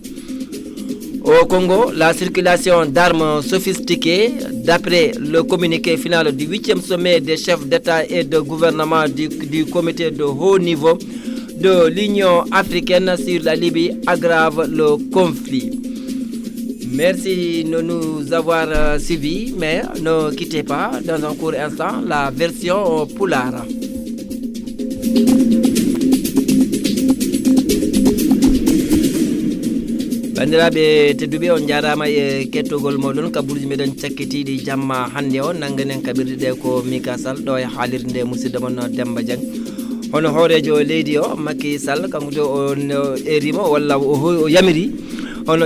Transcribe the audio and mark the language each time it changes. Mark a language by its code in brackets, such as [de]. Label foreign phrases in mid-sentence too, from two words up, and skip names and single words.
[fr] Au Congo, la circulation d'armes sophistiquées, d'après le communiqué final du 8e sommet des chefs d'État et de gouvernement du comité de haut niveau de l'Union africaine sur la Libye, aggrave le conflit. Merci de nous avoir suivis, mais ne quittez pas dans un court instant la version Pulaar. [ff] Bandiraɓe tedduɓe on jarama e kettogol moɗon kaburji meɗen cakkitiɗi jamma hande o nanganen kaɓirɗe ɗe ko Mika Sall ɗo e haalirde nde musidɗo mon Demba Dieng hono hoorejo leydi o Macky Sall kanko to on erima walla o yamiri hono